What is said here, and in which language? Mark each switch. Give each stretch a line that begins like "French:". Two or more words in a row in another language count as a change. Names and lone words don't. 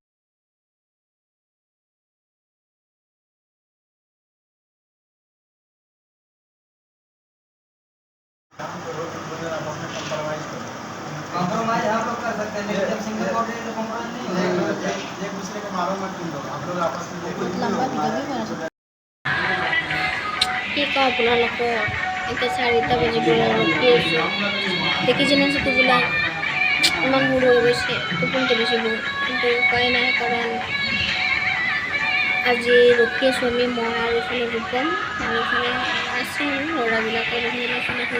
Hindi: कंप्रोमाइज हम लोग कर सकते हैं लेकिन जब
English: single body
Hindi: तो कंप्रोमाइज नहीं होगा एक दूसरे को मारो मत तुम लोग आप लोग आपस में
Assamese: लंबा কি কওঁ আপোনালোকক এতিয়া 4টা বাজিবলৈ ৰখি আছোঁ দেখিছে না চকুবিলাক ইমান সৰু হৈ গৈছে টোপনিতে গৈছিলোঁ কিন্তু উপায় নাই কাৰণ আজি ৰখি আছোঁ আমি মই আৰু এইফালে ৰূপম আৰু এইফালে আছে ল'ৰাবিলাকে এইফালে শুই